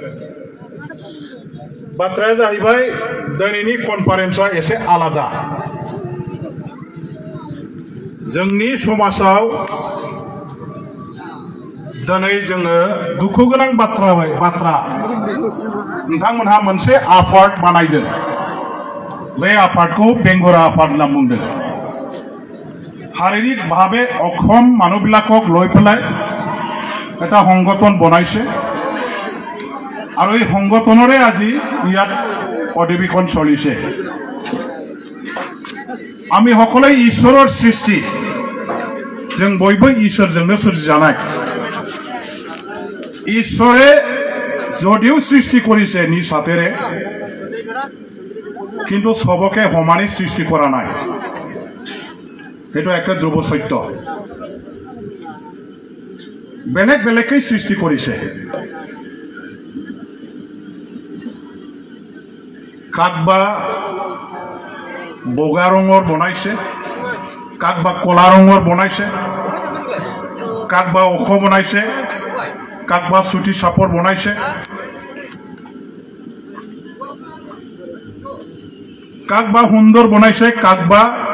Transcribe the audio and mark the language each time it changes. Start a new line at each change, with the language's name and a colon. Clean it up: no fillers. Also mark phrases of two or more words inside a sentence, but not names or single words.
Bodo: बाथ्राया जाहैबाय दिनैनि कनफारेन्सआ एसे आलादा जोंनि समाजाव दिनै जोङो दुखु गोनां बाथ्रा नोंथांमोनहा मोनसे आफाद बानायदों बे आफादखौ बेंगुरा आफाद होनना बुंदों
Assamese: শাৰীৰিকভাৱে অক্ষম মানুহবিলাকক লৈ পেলাই এটা সংগঠন বনাইছে আৰু এই সংগঠনৰে আজি ইয়াত অধিবেশন চলিছে আমি সকলোৱে ঈশ্বৰৰ সৃষ্টি
Bodo: जों बयबो इसोरजोंनो सोरजिजानाय ईश्वरे
Assamese: যদিও সৃষ্টি করেছে নিজ হাতেৰে, কিন্তু সবকে সমানে সৃষ্টি কৰা নাই। এইটো একটা ধ্ৰুৱ সত্য। বেলেগ বেলেগকৈ সৃষ্টি কৰিছে। কাকবা বগা ৰঙৰ বনাইছে, কাকবা কলা ৰঙৰ বনাইছে, কাকবা ওখ বনাইছে, কাকবা চুটি চাপৰ বনাইছে, কাকবা সুন্দৰ বনাইছে, কাকবা